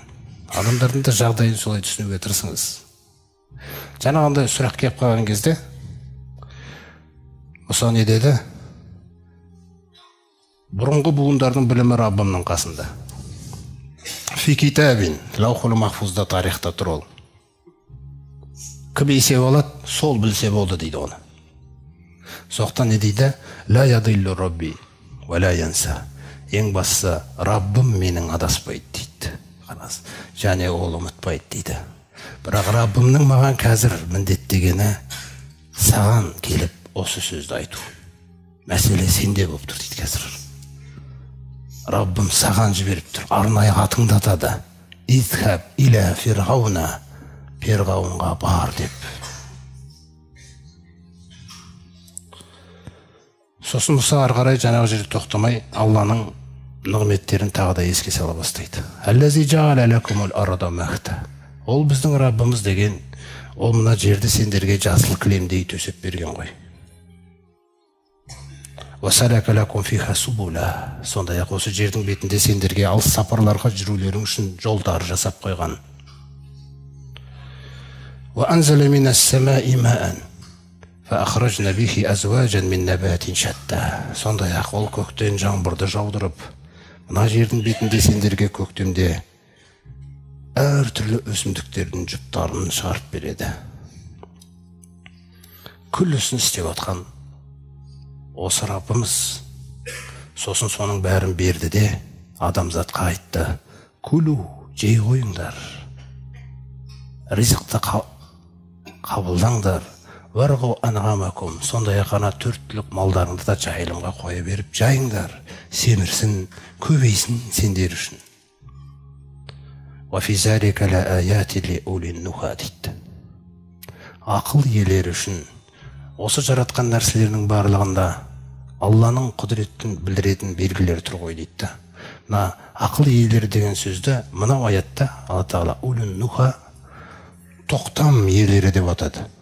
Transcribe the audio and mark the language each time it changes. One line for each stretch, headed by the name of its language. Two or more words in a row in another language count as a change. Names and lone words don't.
Kazakh: Адамдардың да жағдайын солай түсінуге тырысыңыз. Жаңағындай сұрақ келіп қалған кезде Мұса не деді? Бұрынғы буындардың білімі Раббымның қасында.
Arabic: في كتاب,
Kazakh: лаухул махфузда, тарихта тұр ол. Кім есеп алады, сол білсе болды дейді оны. Соқтан не дейді?
Arabic: لا يضل ربي ولا ينسى.
Kazakh: Ең бастысы, Раббым менің адаспайды дейді. Және ол ұмытпайды дейді. Бірақ Раббымның маған қазір міндеттегені саған келіп осы сөзді айту. Мәселе сенде болып тұр дейді қазір. Раббым саған жіберіп тұр, арнайы атыңды атады.
Arabic: اذهب إلى فرعون,
Kazakh: перғауынға бар деп. Сосын Мұса ары қарай жаңағы жерде тоқтамай Алланың нығметтерін тағы да еске сала бастайды.
Arabic: الذي جعل لكم الأرض مهدا.
Kazakh: Ол біздің Раббымыз деген, ол мына жерді сендерге жасыл кілемдей төсеп берген ғой.
Arabic: وَسَلَكَ لَكُمْ فِيهَا سُبُلًا.
Kazakh: Сондай-ақ осы жердің бетінде сендерге алыс сапарларға жүрулерің үшін жолдар жасап қойған.
Arabic: وَأَنزَلَ مِنَ السَّمَاءِ مَاءً فَأَخْرَجْنَا بِهِ أَزْوَاجًا مِنْ نَبَاتٍ شَتَّى.
Kazakh: Сондай-ақ ол көктен жаңбырды жаудырып, мына жердің бетінде сендерге көктемде әртүрлі өсімдіктердің жұптарын шығарып береді. Күллісін істеп атқан осы Раббымыз. Сосын соның бәрін берді де адамзатқа айтты: күлу, жей қойыңдар, ризықты қабылдаңдар,
Arabic: وارعوا أنعامكم.
Kazakh: Сондай-ақ ана төрттілік малдарыңды да жайылымға қоя беріп жайыңдар, семірсін, көбейсін сендер үшін.
Arabic: وَفِي ذَلِكَ لَآيَاتٍ لِأُولِي النُّهَى дейді.
Kazakh: Ақыл иелері үшін осы жаратқан нәрселерінің барлығында Алланың құдіретін білдіретін белгілер тұр ғой дейді. Мына ақыл иелері деген сөзді мынау аятта Алла Тағала
Arabic: أولي النهى,
Kazakh: тоқтам иелері деп атады.